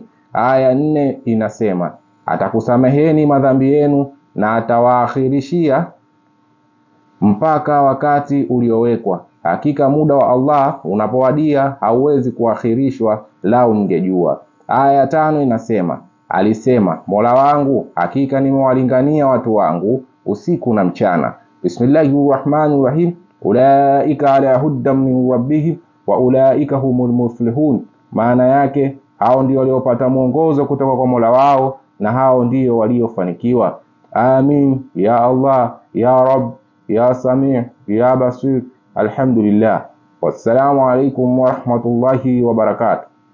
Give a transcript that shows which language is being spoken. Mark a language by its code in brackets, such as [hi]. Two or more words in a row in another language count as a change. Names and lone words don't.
[sw] Aya ya 4 inasema, atakusameheni madhambi yenu na atawaakhirishia mpaka wakati uliowekwa. Hakika muda wa Allah unapowadia hauwezi kuakhirishwa, lau mngejua. Aya ya 5 inasema, alisema, Mola wangu, hakika nimewalingania watu wangu usiku na mchana. [ar] بسم الله الرحمن الرحيم أولئك على هدى من ربهم وأولئك هم المفلحون. [sw] Maana yake, hao ndio waliopata mwongozo kutoka kwa Mola wao na hao ndio waliofanikiwa. [ar] آمين يا الله يا رب يا سميع يا بصير. Alhamdulillah. والسلام عليكم ورحمة الله وبركاته.